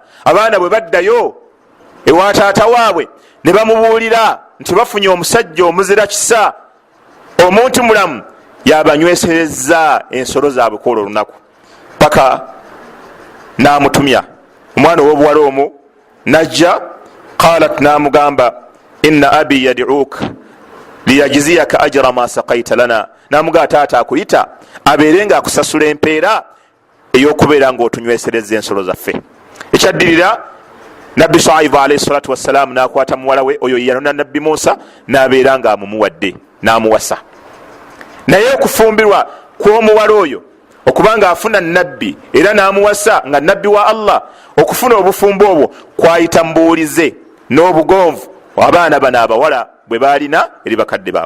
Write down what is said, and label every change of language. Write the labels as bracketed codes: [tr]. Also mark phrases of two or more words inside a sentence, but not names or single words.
[lg] abaana bwe baddayo ewa taata waabwe ne bamubuulira nti bafunye omusajja omuzira kisa, omuntu mulamu, yabanywesezza ensolo zaabwe kwolwo olunaku. paka namutumya omwana ow'obuwala omwo najja. [ar] qalat namugamba إن أبي يدعوك ليجزيك أجر ما سقيت لنا, [lg] namugamba taata akuyita abeere nga akusasula empeera ey'okubeera ng'otunywesereza ensolo zaffe. ekyaddirira nabbi Shuaibu [ar] عليه الصلاة والسلام [lg] nakwata muwala we oyo yanona nabbi Musa nabeera nga amumuwadde namuwasa. naye okufumbirwa kw'omuwala oyo okubanga afuna nabbi era namuwasa nga nabbi wa Allah, okufuna obufumbo obwo kwayita mbuulize n'obugonvu abaana bano abawala bwe balina eri bakadde baabwe.